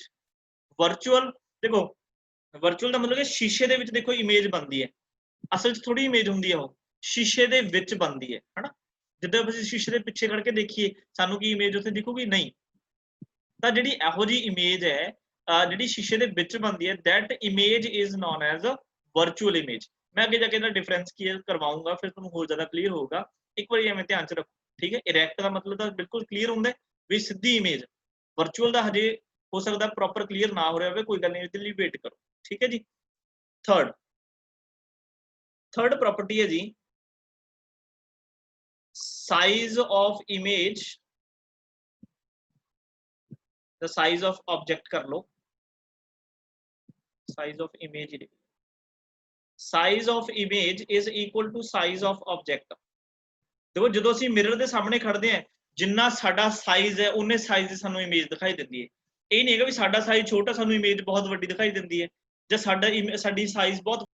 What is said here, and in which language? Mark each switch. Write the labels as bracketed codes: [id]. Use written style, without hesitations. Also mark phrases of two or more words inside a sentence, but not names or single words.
[pa] ਵਰਚੁਅਲ, ਦੇਖੋ ਵਰਚੁਅਲ ਦਾ ਮਤਲਬ ਕਿ ਸ਼ੀਸ਼ੇ ਦੇ ਵਿੱਚ ਦੇਖੋ ਇਮੇਜ ਬਣਦੀ ਹੈ, ਅਸਲ 'ਚ ਥੋੜੀ ਇਮੇਜ ਹੁੰਦੀ ਹੈ, ਉਹ ਸ਼ੀਸ਼ੇ ਦੇ ਵਿੱਚ ਬਣਦੀ ਹੈ ਹਨਾ। ਜਿੱਦਾਂ ਅਸੀਂ ਸ਼ੀਸ਼ੇ ਦੇ ਪਿੱਛੇ ਖੜ ਕੇ ਦੇਖੀਏ ਸਾਨੂੰ ਕੀ ਇਮੇਜ ਉੱਥੇ ਦਿਖੂਗੀ? ਨਹੀਂ। ਤਾਂ ਜਿਹੜੀ ਇਹੋ ਜਿਹੀ ਇਮੇਜ ਹੈ ਜਿਹੜੀ ਸ਼ੀਸ਼ੇ ਦੇ ਵਿੱਚ ਬਣਦੀ ਹੈ, [en] that image is known as a virtual image। [pa] ਮੈਂ ਅੱਗੇ ਜਾ ਕੇ ਇਹਦਾ [en] difference clear [pa] ਕਰਵਾਉਂਗਾ, ਫਿਰ ਤੁਹਾਨੂੰ ਹੋਰ ਜ਼ਿਆਦਾ ਕਲੀਅਰ ਹੋਊਗਾ। ਇੱਕ ਵਾਰੀ ਐਵੇਂ ਧਿਆਨ 'ਚ ਰੱਖੋ, ਠੀਕ ਹੈ। ਇਰੈਕਟ ਦਾ ਮਤਲਬ ਤਾਂ ਬਿਲਕੁਲ ਕਲੀਅਰ ਹੁੰਦਾ ਵੀ ਸਿੱਧੀ ਇਮੇਜ। ਵਰਚੁਅਲ ਦਾ ਹਜੇ ਹੋ ਸਕਦਾ [en] proper clear [pa] ਨਾ ਹੋ ਰਿਹਾ ਹੋਵੇ, ਕੋਈ ਗੱਲ ਨਹੀਂ, ਇਹਦੇ ਲਈ ਵੇਟ ਕਰੋ, ਠੀਕ ਹੈ ਜੀ। [en] third property [pa] ਹੈ ਜੀ [en] size of image, the size of object [hi] कर लो, [en] size of image is equal to size of object। [pa] देखो ਜਦੋਂ ਅਸੀਂ ਮਿਰਰ ਦੇ ਸਾਹਮਣੇ ਖੜਦੇ ਹਾਂ, ਜਿੰਨਾ ਸਾਡਾ ਸਾਈਜ਼ ਹੈ ਉਹਨੇ ਸਾਈਜ਼ ਦੀ ਸਾਨੂੰ ਇਮੇਜ ਦਿਖਾਈ ਦਿੰਦੀ ਹੈ। ਇਹ ਨਹੀਂ ਹੈਗਾ ਵੀ ਸਾਡਾ ਸਾਈਜ਼ ਛੋਟਾ ਸਾਨੂੰ ਇਮੇਜ ਬਹੁਤ ਵੱਡੀ ਦਿਖਾਈ ਦਿੰਦੀ ਹੈ, ਜਾਂ ਸਾਡੀ ਸਾਈਜ਼ ਬਹੁਤ